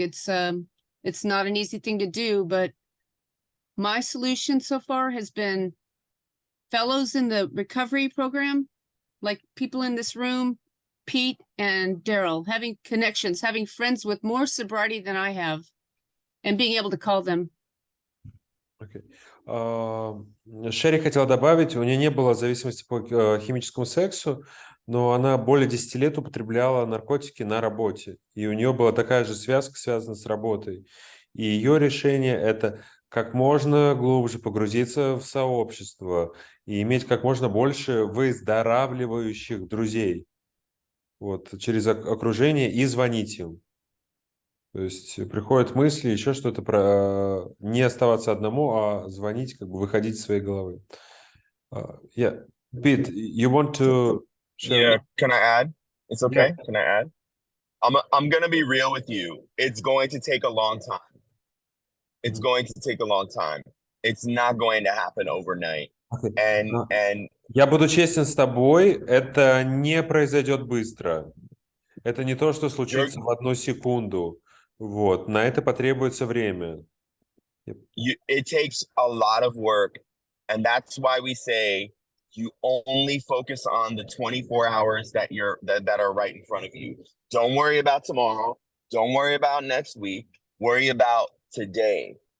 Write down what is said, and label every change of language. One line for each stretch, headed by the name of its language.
English: It's not an easy thing to do, but my solution so far has been fellows in the recovery program, like people in this room, Pete and Daryl, having connections, having friends with more sobriety than I have, and being able to call them. Okay.
Russian: Шерри хотела добавить, у нее не было зависимости по химическому сексу, но она более 10 лет употребляла наркотики на работе. И у нее была такая же связка, связанная с работой. И ее решение – это как можно глубже погрузиться в сообщество и иметь как можно больше выздоравливающих друзей. Вот, через окружение и звонить им. То есть приходят мысли, еще что-то про не оставаться одному, а звонить, как бы выходить из своей головы.
English: Yeah, Pete, you want to share? Yeah, can I add? It's okay. Yeah. Can I add? I'm gonna be real with you. It's going to take a long time. It's going to take a long time. It's not going to happen overnight. Okay. And
Russian: Я буду честен с тобой, это не произойдет быстро. Это не то, что случится в одну секунду. Вот, на это потребуется время.
English: It takes a lot of work, and that's why we say you only focus on the 24 hours that are right in front of you. Don't worry about tomorrow. Don't worry about next week. Worry about today.